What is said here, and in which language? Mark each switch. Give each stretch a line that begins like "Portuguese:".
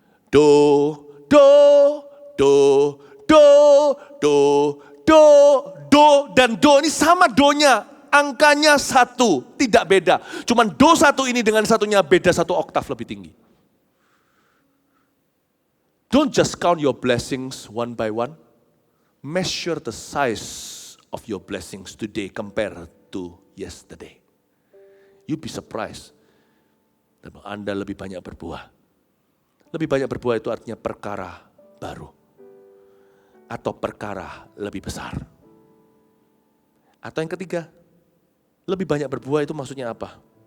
Indonesian: Do, do, do, do, do, do, do, dan do ini sama do-nya. Angkanya 1, tidak beda. Cuman do 1 ini dengan satunya beda 1 oktav lebih tinggi.
English: Don't just count your blessings one by one. Measure the size of your blessings today compared to yesterday. You be surprised.
Indonesian: Dan Anda lebih banyak berbuah. Lebih banyak berbuah itu artinya perkara baru. Atau perkara lebih besar. Atau yang ketiga, lebih banyak berbuah itu maksudnya apa?